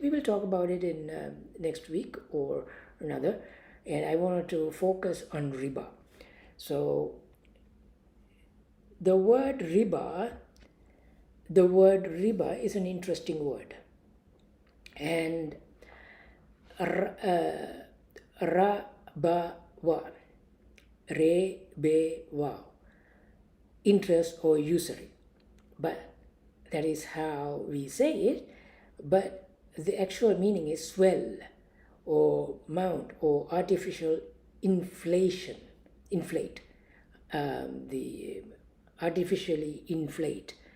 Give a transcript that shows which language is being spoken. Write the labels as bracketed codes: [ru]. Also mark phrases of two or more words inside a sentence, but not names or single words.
[en] We will talk about it in next week or another. And I wanted to focus on riba. So the word riba is an interesting word. [ar] And ra-ba-wa, re-be-wa, [en] interest or usury. But that is how we say it. But the actual meaning is swell or mount or artificial inflate. The artificially inflate.